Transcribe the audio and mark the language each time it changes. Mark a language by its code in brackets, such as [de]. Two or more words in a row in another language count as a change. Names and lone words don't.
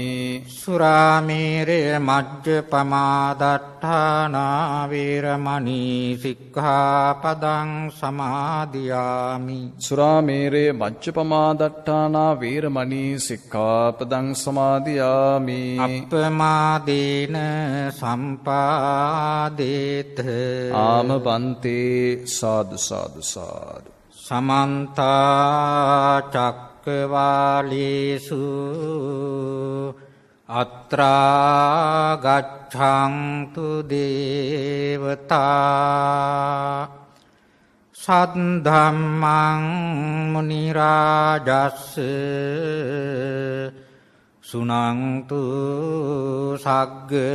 [pi] සුරාමේරය මජ්ජපමාදට්ඨානා වේරමණී සික්ඛාපදං සමාදියාමි සුරාමේරේ මච්චපමාදට්ඨානා වේරමණී සික්ඛාපදං සමාදියාමි. අප්පමාදේන සම්පාදේත ආමබන්තේ සාදු සාදු සාදු. සමන්ත චක්කවාලේසු අත්‍රා ගච්ඡන්තු දේවතා සද්ධම්මං මුනි රාජස්ස සුනන්තු සග්ග